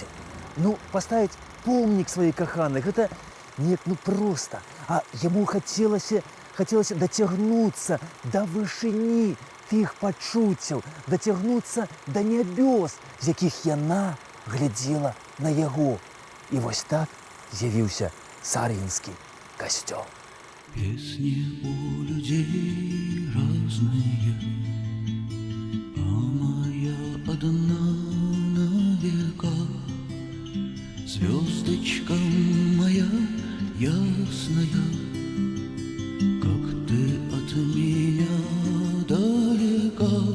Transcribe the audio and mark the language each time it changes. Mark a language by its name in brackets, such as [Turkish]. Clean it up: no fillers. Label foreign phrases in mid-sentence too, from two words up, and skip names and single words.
[Belarusian] Ну, паставіць помнік сваёй каханай, гэта неяк проста, а яму хацелася дацягнуцца да вышыні тых пачуццяў, дацягнуцца да нябёс, з якіх яна глядзела на яго. І вось так з'явіўся Сар'інскі касцёл. [Russian] Песни у людей разные, а моя одна на века. Звездочка моя ясная, как ты от меня далека.